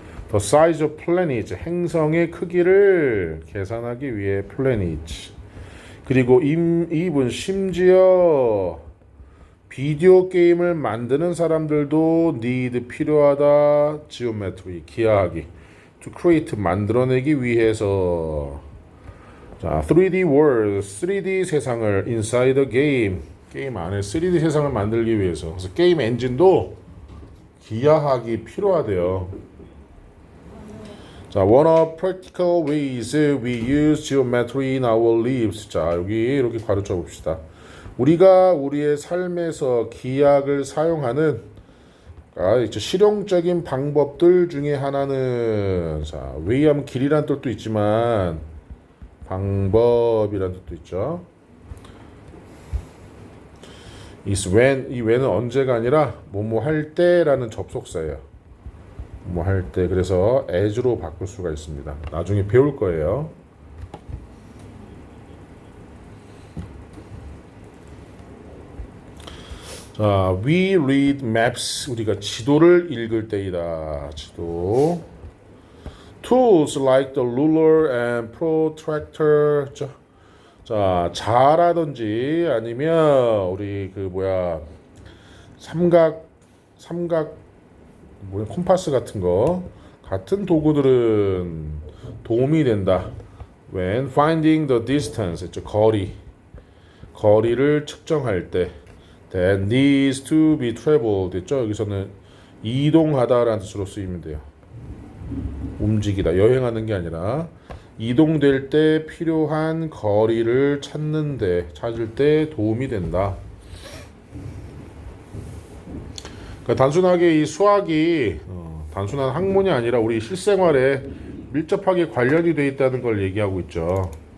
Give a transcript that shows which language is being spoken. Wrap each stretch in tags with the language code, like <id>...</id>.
<en>the size of planets</en> <ko>행성의 크기를 계산하기 위해</ko> <en>planets</en> <ko>그리고</ko> <en>even</en> <ko>심지어 비디오 게임을 만드는 사람들도</ko> <en>need</en> <ko>필요하다 geometry 기하학이</ko> <en>to create</en> <ko>만들어내기 위해서 자</ko> <en>3D world</en> <ko>3D 세상을</ko> <en>inside the game</en> <ko>게임 안에 3D 세상을 만들기 위해서 그래서 게임 엔진도 기하학이 필요하대요.</ko> <en>자, one of practical ways we use geometry in our lives.</en> <ko>자, 여기 이렇게 가르쳐 봅시다. 우리가 우리의 삶에서 기하학을 사용하는 실용적인 방법들 중에 하나는 자, way하면 길이란 뜻도 있지만 방법이란 뜻도 있죠.</ko> <en>is when</en> <ko>이 when은 언제가 아니라 뭐뭐 할 때라는 접속사예요. 뭐 할 때 그래서 as로 바꿀 수가 있습니다. 나중에 배울 거예요. 자,</ko> <en>we read maps</en> <ko>우리가 지도를 읽을 때이다. 지도.</ko> <en>Tools like the ruler and protractor.</en> <ko>자, 자라든지 아니면 우리 삼각 콤파스 같은 거 같은 도구들은 도움이 된다.</ko> <en>When finding the distance,</en> <ko>거리를 측정할 때</ko> <en>that needs to be traveled</en> <ko>됐죠? 여기서는 이동하다라는 뜻으로 쓰이면 돼요. 움직이다, 여행하는 게 아니라 이동될 때 필요한 거리를 찾을 때 도움이 된다. 그러니까 단순하게 이 수학이 단순한 학문이 아니라 우리 실생활에 밀접하게 관련이 되어 있다는 걸 얘기하고 있죠.</ko>